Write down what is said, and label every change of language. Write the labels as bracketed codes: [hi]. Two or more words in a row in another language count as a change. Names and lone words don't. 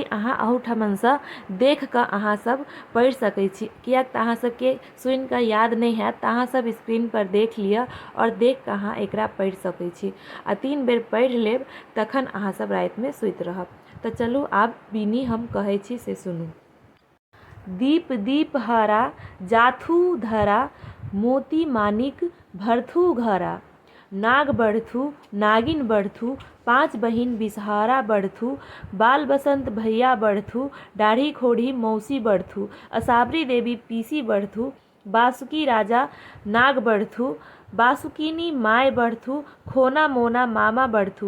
[mai] अहाँ अहूठमनसँ देख कऽ अहाँ सब पढ़ि सकै छी, कियाक तऽ अहाँ सबके सुनि कऽ याद नहि हैत तऽ अहाँ सब स्क्रीन पर देख लिअ और देख कऽ अहाँ एकरा पढ़ि सकै छी। आ 3 बेर पढ़ि लेब तखन अहाँ सब रातिमे सुति रहब। तऽ चलू आब बिनी हम कहै छी से सुनू। दीप दीप हरा जाथू धरा, मोती मानिक भरथू घरा। नाग बढ़थू नागिन बढ़थू, 5 बहिन बिसहारा बढ़थू। बाल बसंत भैया बढ़थू, दाढ़ी खोड़ी मौसी बढ़थू। असाबरी देवी पीसी बढ़थू, बासुकी राजा नाग बढ़थू। बासुकीनी माय बढ़थू, खोना मोना मामा बढ़थू।